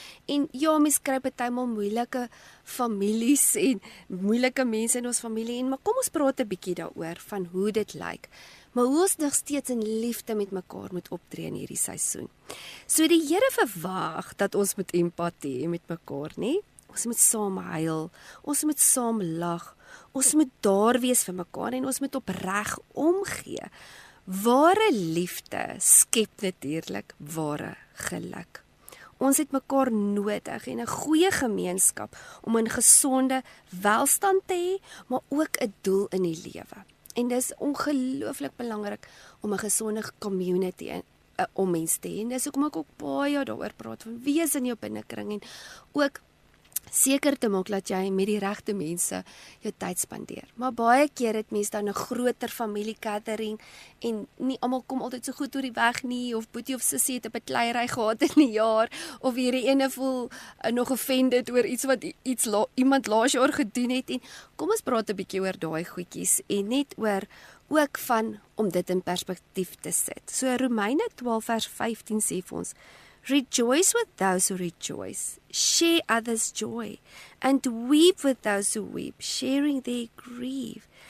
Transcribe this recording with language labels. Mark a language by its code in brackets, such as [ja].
[af] En ja, mens kry partymal moeilike families en moeilike mense in ons familie maar kom ons praat 'n bietjie daaroor van hoe dit lyk. Maar hoe ons nog steeds in liefde met mekaar moet optree in hierdie seisoen. So die Here verwag dat ons moet empatie hê met mekaar, nê? Ons moet saam huil, ons moet saam lag. Ons moet daar wees vir mekaar en ons moet opreg omgee. Ware liefde skep natuurlik ware geluk. Ons het mekaar nodig en 'n goeie gemeenskap om 'n gesonde welstand te hê, maar ook 'n doel in die lewe. En dis ongelooflik belangrik om 'n gesonde community om mense te hê. En dis hoekom ek ook baie daaroor praat van wees in jou binnekring en ook seker te maak dat jy met die regte mense jou tyd spandeer. Maar baie keer het mense dan 'n groter familie-gathering en nie almal kom altyd so goed oor die weg nie, of boetie of sussie het 'n bekleierery gehad in die jaar, of hierdie ene voel nog offended oor iets wat iemand laas jaar gedoen het, en kom ons praat 'n bietjie oor daai goedjies en net oor ook van om dit in perspektief te sit. So Romeine 12 vers 15 sê vir ons: [en] Rejoice with those who rejoice, share others' joy, and weep with those who weep, sharing their grief.